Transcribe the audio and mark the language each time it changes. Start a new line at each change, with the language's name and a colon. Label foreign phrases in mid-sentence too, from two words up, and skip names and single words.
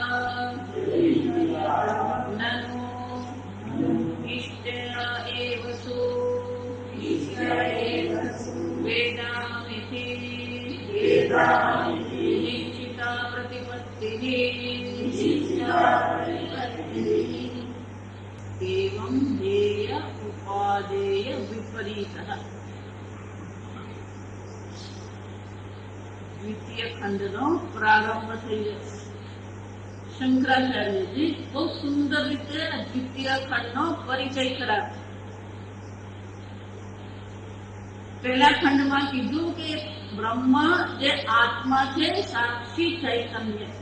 Sanskrit: ननु इष्टेन एव सु वेदामिति निश्चिता प्रतिपत्तिः एवं ध्येय उपादेय विपरीतः।
Gujarati: દ્વિતીય ખંડનો પ્રારંભ થઈ જશે। શંકરાચાર્યજી બહુ સુંદર રીતે દ્વિતીય ખંડનો પરિચય કરાવે. પહેલા ખંડમાં કીધું કે બ્રહ્મ જે આત્મા છે, સાક્ષી ચૈતન્ય છે.